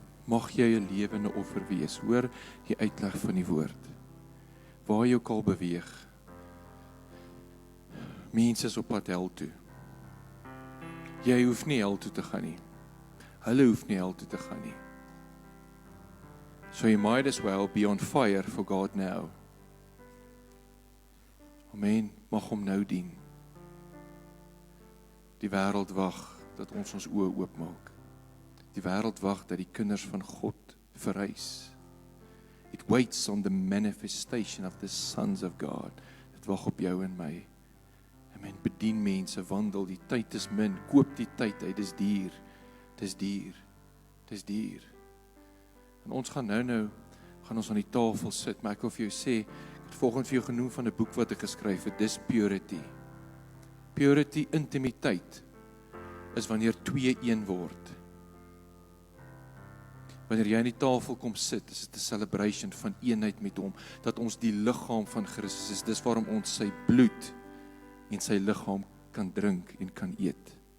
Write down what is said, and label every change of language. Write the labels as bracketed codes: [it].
[af] Mag jy 'n lewende offer wees. Hoor die uitleg van die woord. Waar jy ook al beweeg. Mense is op pad hel toe. Jy hoef nie hel toe te gaan nie. Hulle hoef nie hel toe te gaan nie. [en] So you might as well be on fire for God now. [af] Amen. Mag hom nou dien. Die wêreld wag dat ons oë oopmaak. Die wêreld wag dat die kinders van God verrys. [en] It waits on the manifestation of the sons of God. [af] Dit wag op jou en my. Amen. Bedien mense, wandel, die tyd is min, koop die tyd uit, dis duur. Dis duur. Dis duur. En ons gaan nou gaan ons aan die tafel sit, maar ek wil vir jou sê, ek het volgens vir jou genoem van 'n boek wat ek geskryf het, dis Purity. Purity, intimiteit, is wanneer twee een word. Wanneer jy aan die tafel kom sit, is dit 'n celebration van eenheid met hom, dat ons die liggaam van Christus is. Dis waarom ons sy bloed en sy liggaam kan drink en kan eet.